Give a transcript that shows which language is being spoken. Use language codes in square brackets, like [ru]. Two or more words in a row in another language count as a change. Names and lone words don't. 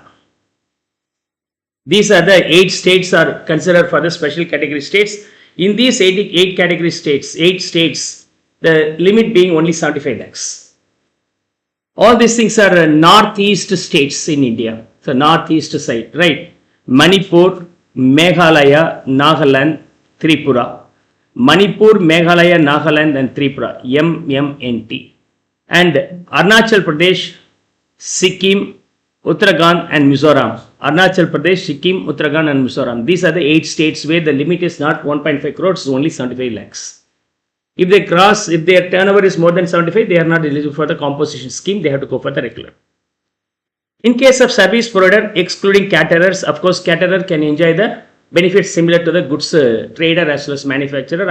[en] These are the 8 states are considered for the special category states. In these 8 category states, 8 states, the limit being only 75 lakhs. All these things are northeast states in India. So northeast side, right? Manipur, Meghalaya, Nagaland, Tripura. Manipur, Meghalaya, Nagaland and Tripura, MMNT. And Arunachal Pradesh, Sikkim, Uttarakhand and Mizoram. Arunachal Pradesh, Sikkim, Uttarakhand and Mizoram. These are the 8 states where the limit is not 1.5 crores, only 75 lakhs. If their turnover is more than 75, they are not eligible for the composition scheme. They have to go for the regular. In case of service provider, excluding caterers, of course, caterer can enjoy the benefits similar to the goods trader as well as manufacturer.